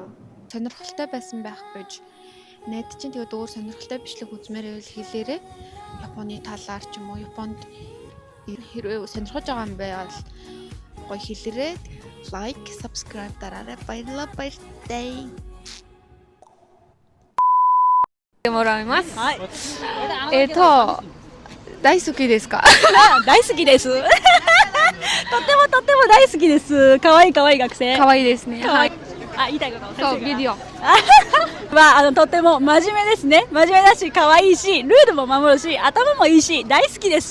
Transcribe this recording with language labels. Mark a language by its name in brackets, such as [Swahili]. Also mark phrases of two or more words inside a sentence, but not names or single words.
[Mongolian] Сонирхолтой байсан байх гэж найд чинь тэгээд өөр сонирхолтой бичлэг үзмээр байвал хэлээрэй. Японы талаар ч юм уу Японд хэрвээ сонирхож байгаа юм байвал гоё хэлээрэй. [English] Like, subscribe [Mongolian] дараарай. Баярлалаа баяртай. [Japanese] もらいます。はい。大好きですか？大好きです。とっても大好きです。可愛い学生。可愛いですね。はい。あ、言いたいこと。そう、ビデオ。まあとっても真面目ですね。真面目だし可愛いし、ルールも守るし、頭もいいし、大好きです。